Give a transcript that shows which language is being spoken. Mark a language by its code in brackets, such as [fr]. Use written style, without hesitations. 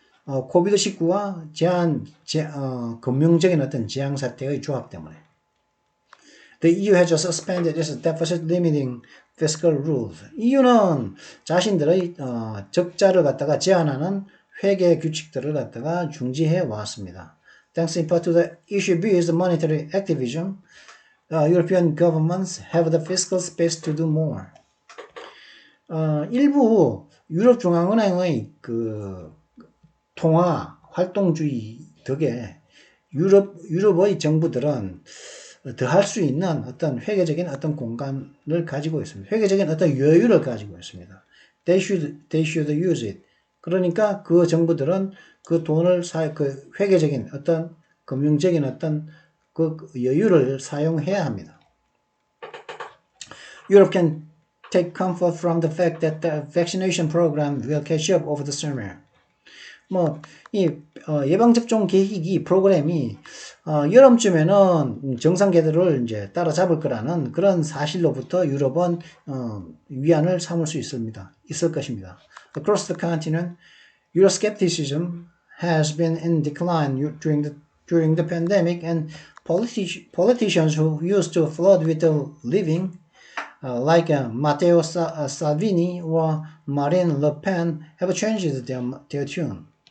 [ko] 코비드19와 금융적인 어떤 재앙 사태의 조합 때문에. [en] The EU has just suspended its deficit limiting fiscal rules. [ko] EU는 자신들의 적자를 갖다가 제한하는 회계 규칙들을 갖다가 중지해 왔습니다. [en] Thanks in part to the ECB's monetary activism, European governments have the fiscal space to do more. [ko] 일부 유럽 중앙은행의 그 통화 활동주의 덕에 유럽의 정부들은 더 할 수 있는 어떤 회계적인 어떤 공간을 가지고 있습니다. 회계적인 어떤 여유를 가지고 있습니다. [en] They should use it. [ko] 그러니까 그 정부들은 그 돈을 그 회계적인 어떤 금융적인 어떤 그 여유를 사용해야 합니다. [en] Europe can take comfort from the fact that the vaccination program will catch up over the summer. [ko] 이 예방접종 계획이 프로그램이 여름쯤에는 정상 궤도를 이제 따라잡을 거라는 그런 사실로부터 유럽은 위안을 삼을 수 있을 것입니다. [en] Across the continent, Euroscepticism has been in decline during the pandemic, and politicians who used to flood with the living, like Matteo Salvini or Marine Le Pen, have changed their tune.